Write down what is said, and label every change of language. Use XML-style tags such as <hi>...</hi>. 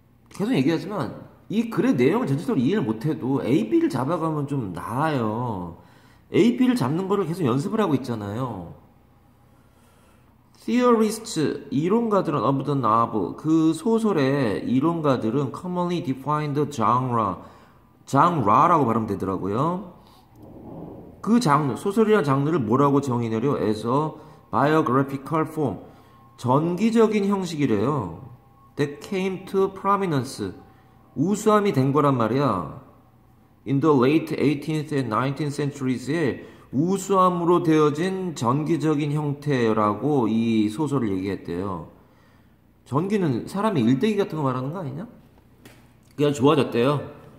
<ko>계속 얘기하지만 이 글의 내용을 전체적으로 이해를 못해도 A, B를 잡아가면 좀 나아요. A, B를 잡는 거를 계속 연습을 하고 있잖아요.</ko> <en>Theorists, 이론가들은 of the novel,</en> <ko>그 소설의 이론가들은</ko> <en>commonly define the genre라고 발음되더라고요.</en> <ko>그 장르, 소설이라는 장르를 뭐라고 정의내려?</ko> <en>as a biographical form,</en> <ko>전기적인 형식이래요.</ko> <en>that came to prominence,</en> <ko>우수함이 된 거란 말이야.</ko> <en>In the late 18th and 19th centuries</en> <ko>에 우수함으로 되어진 전기적인 형태라고 이 소설을 얘기했대요. 전기는 사람의 일대기 같은 거 말하는 거 아니냐? 그게 좋아졌대요.</ko>